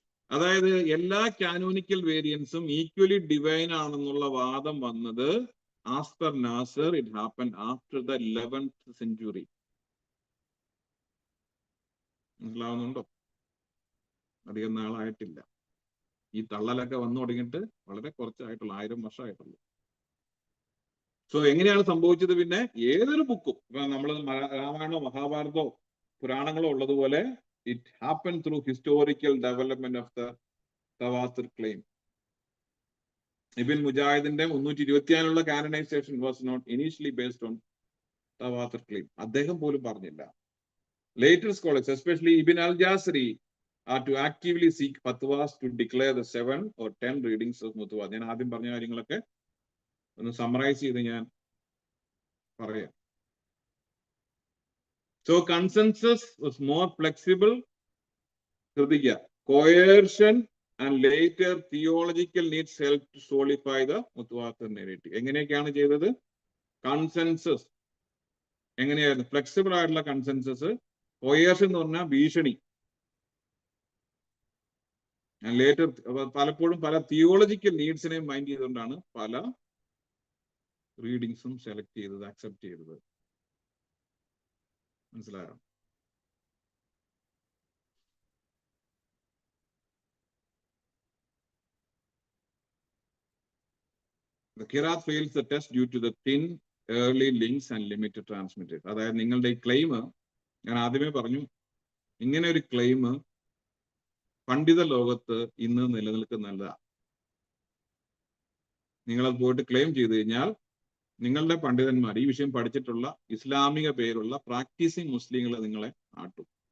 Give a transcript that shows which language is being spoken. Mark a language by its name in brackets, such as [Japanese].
[Malayalam] അതായത് എല്ലാ canonical വേരിയൻസും equally divine ആണെന്നുള്ള വാദം വന്നത് [English] As per Nasar it happen after the 11th century. [Malayalam] മനസ്സിലാവുന്നുണ്ടോ? അധികം നാളായിട്ടില്ല. ഈ തള്ളലൊക്കെ വന്നു തുടങ്ങിയിട്ട് വളരെ കുറച്ചായിട്ടുള്ള 1000 വർഷമായിട്ടുള്ളൂ. സോ എങ്ങനെയാണ് സംഭവിച്ചത്? പിന്നെ ഏതൊരു ബുക്കും നമ്മൾ രാമായണോ മഹാഭാരതോ പുരാണങ്ങളോ ഉള്ളതുപോലെ [English] it happened through historical development of the tawatur claim. Ibn Mujahidന്റെ 324 canonization was not initially based on tawatur claim. [Malayalam] അദ്ദേഹം പോലും പറഞ്ഞില്ല. [English] Later scholars, especially Ibn al-Jazari, are to actively seek fatwas to declare the 7 or 10 readings of mutawatir. [Malayalam] ഞാൻ ആദ്യം പറഞ്ഞ കാര്യങ്ങളൊക്കെ ഒന്ന് summarise ചെയ്ത് ഞാൻ പറയാം. [English] So consensus was more flexible. Coercion and later theological needs helped to solidify the mutawatir narrative. [Malayalam] എങ്ങനെയൊക്കെയാണ് ചെയ്തത്? കൺസെൻസസ് എങ്ങനെയായിരുന്നു? ഫ്ലെക്സിബിൾ ആയിട്ടുള്ള കൺസെൻസസ്. കോയേഴ്ഷൻ എന്ന് പറഞ്ഞാൽ ഭീഷണി. ലേറ്റർ പലപ്പോഴും പല തിയോളജിക്കൽ നീഡ്സിനെയും മൈൻഡ് ചെയ്തുകൊണ്ടാണ് പല റീഡിങ്സും സെലക്ട് ചെയ്തത്, അക്സെപ്റ്റ് ചെയ്തത്. മനസ്സിലായോ? [English] The Qiraat fails the test due to the thin early links and limited transmitters. [Malayalam] അതായത് നിങ്ങളുടെ ഈ ക്ലെയിം ഞാൻ ആദ്യമേ പറഞ്ഞു, ഇങ്ങനെ ഒരു ക്ലെയിം പണ്ഡിത ലോകത്ത് ഇന്ന് നിലനിൽക്കുന്നതല്ല. നിങ്ങളത് പോയിട്ട് ക്ലെയിം ചെയ്ത് കഴിഞ്ഞാൽ നിങ്ങളുടെ പണ്ഡിതന്മാർ ഈ വിഷയം പഠിച്ചിട്ടുള്ള ഇസ്ലാമിക പേരുള്ള പ്രാക്ടീസിങ് മുസ്ലിങ്ങൾ നിങ്ങളെ ആട്ടും.